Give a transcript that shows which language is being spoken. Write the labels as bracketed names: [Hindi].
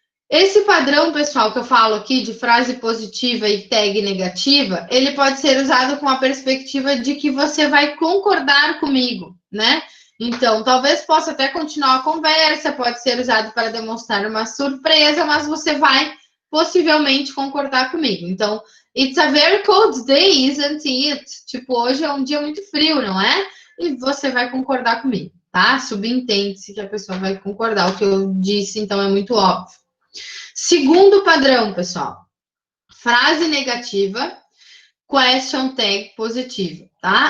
[Portuguese] Esse padrão, pessoal, que eu falo aqui de frase positiva e tag negativa, ele pode ser usado com a perspectiva de que você vai concordar comigo, né? Então, talvez possa até continuar a conversa, pode ser usado para demonstrar uma surpresa, mas você vai possivelmente concordar comigo. [English] Então, it's a very cold day, isn't it? [Portuguese] Tipo, hoje é um dia muito frio, não é? E você vai concordar comigo, tá? Subentende-se que a pessoa vai concordar. O que eu disse, então, é muito óbvio. Segundo padrão, pessoal. Frase negativa, question tag positivo, tá?